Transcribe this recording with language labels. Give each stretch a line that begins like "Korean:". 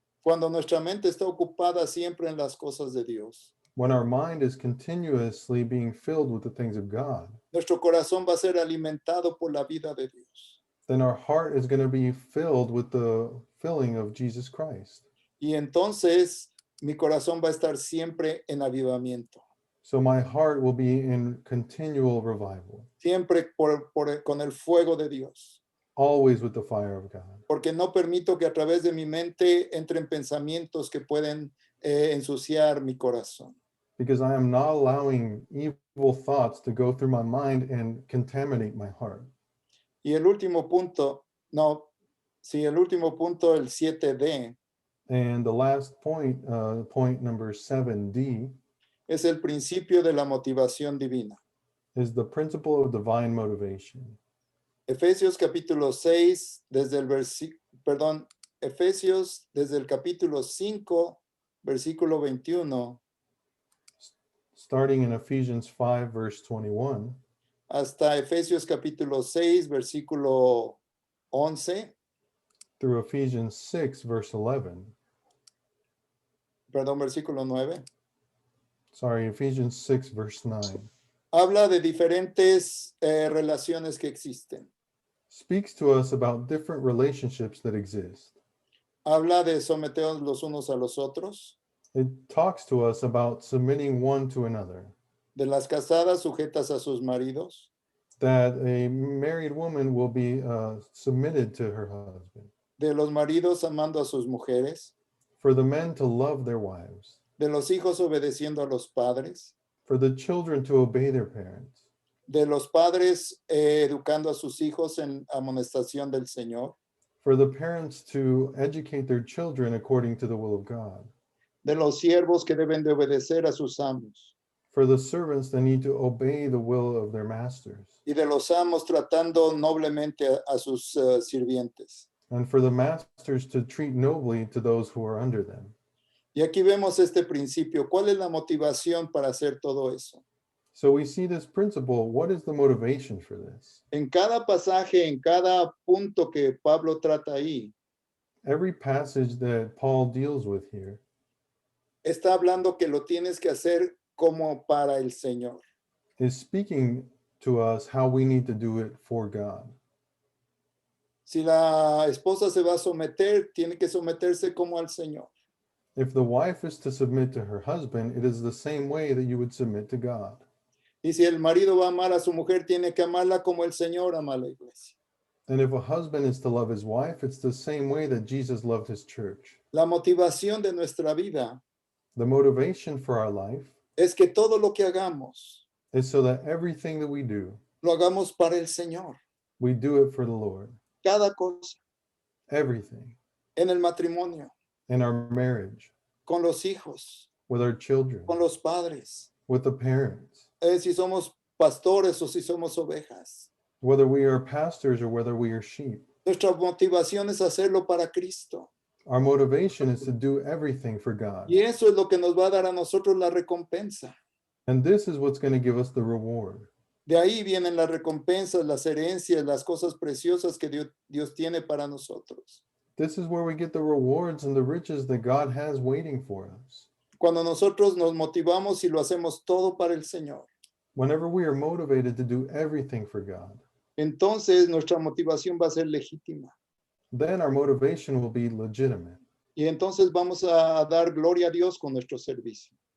Spanish: Cuando nuestra mente está ocupada siempre en las cosas de Dios,
English: When our mind is continuously being filled with the things of God,
Spanish: nuestro corazón va a ser alimentado por la vida de Dios.
English: then our heart is going to be filled with the filling of Jesus Christ.
Spanish: Y entonces mi corazón va a estar siempre en avivamiento,
English: So my heart will be in continual revival,
Spanish: siempre con el fuego de Dios,
English: always with the fire of God,
Spanish: porque no permito que a través de mi mente entren pensamientos que pueden ensuciar mi corazón.
English: because I am not allowing evil thoughts to go through my mind and contaminate my heart.
Spanish: Y el último punto, no, sí, el último punto, el 7D,
English: And the last point, point number 7D,
Spanish: es el principio de la motivación divina.
English: is the principle of divine motivation.
Spanish: Efesios capítulo 6, desde el Efesios desde el capítulo 5, versículo 21,
English: Starting in Ephesians 5, verse 21,
Spanish: hasta Efesios capítulo 6, versículo 11,
English: through Ephesians 6, verse 11.
Spanish: perdón, versículo 9,
English: Sorry, Ephesians 6, verse 9.
Spanish: habla de diferentes relaciones que existen.
English: Speaks to us about different relationships that exist.
Spanish: Habla de someteos los unos a los otros,
English: It talks to us about submitting one to another,
Spanish: de las casadas sujetas a sus maridos,
English: that a married woman will be submitted to her husband,
Spanish: de los maridos amando a sus mujeres,
English: for the men to love their wives,
Spanish: de los hijos obedeciendo a los padres,
English: for the children to obey their parents,
Spanish: de los padres educando a sus hijos en amonestación del Señor,
English: for the parents to educate their children according to the will of God,
Spanish: de los siervos que deben de obedecer a sus amos,
English: for the servants that need to obey the will of their masters,
Spanish: y de los amos tratando noblemente a sus sirvientes.
English: and for the masters to treat nobly to those who are under them.
Spanish: Y aquí vemos este principio. ¿Cuál es la motivación para hacer todo eso?
English: So we see this principle. What is the motivation for this?
Spanish: En cada pasaje, en cada punto que Pablo trata ahí,
English: Every passage that Paul deals with here
Spanish: está hablando que lo tienes que hacer como para el Señor.
English: is speaking to us how we need to do it for God.
Spanish: Si la esposa se va a someter, tiene que someterse como al Señor.
English: If the wife is to submit to her husband, it is the same way that you would submit to God.
Spanish: Y si el marido va a amar a su mujer, tiene que amarla como el Señor ama a la iglesia.
English: And if a husband is to love his wife, it's the same way that Jesus loved his church.
Spanish: La motivación de nuestra vida
English: The motivation for our life
Spanish: es que todo lo que hagamos,
English: is so that everything that we do,
Spanish: lo hagamos para el Señor.
English: we do it for the Lord.
Spanish: Cada cosa.
English: everything,
Spanish: en el matrimonio,
English: in our marriage,
Spanish: con los hijos,
English: with our children,
Spanish: con los padres,
English: with the parents,
Spanish: si somos pastores o si somos ovejas.
English: whether we are pastors or whether we are sheep.
Spanish: Nuestra motivación es hacerlo para Cristo.
English: Our motivation is to do everything for God.
Spanish: Y eso es lo que nos va a dar a nosotros la recompensa.
English: And this is what's going to give us the reward.
Spanish: De ahí vienen las recompensas, las herencias, las cosas preciosas que Dios tiene para nosotros.
English: This is where we get the rewards and the riches that God has waiting for us.
Spanish: Cuando nosotros nos motivamos y lo hacemos todo para el Señor,
English: Whenever we are motivated to do everything for God,
Spanish: entonces nuestra motivación va a ser legítima.
English: then our motivation will be legitimate.
Spanish: Y entonces vamos a dar gloria a Dios con nuestro servicio.